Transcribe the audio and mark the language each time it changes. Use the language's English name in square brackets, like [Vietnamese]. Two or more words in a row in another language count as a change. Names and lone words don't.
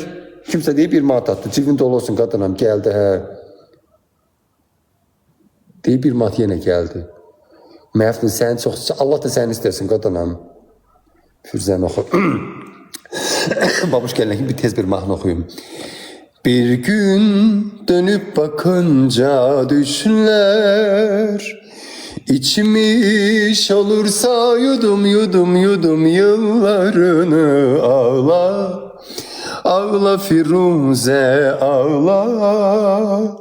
[Azerbaijani] Kimsə deyir, bir manat atdı. Cibində olsun qadınam, gəldi, Deyir, bir manat yenə gəldi. Məftun, sən çox, Allah da səni istərsin qadınam. Fürzəni oxu. Babuş gələn ki, bir tez bir mahnı oxuyum. [Turkish] Bir gün dönüp bakınca düşler İçmiş olursa yudum yudum yudum yıllarını ağla. Ağla Firuze ağla.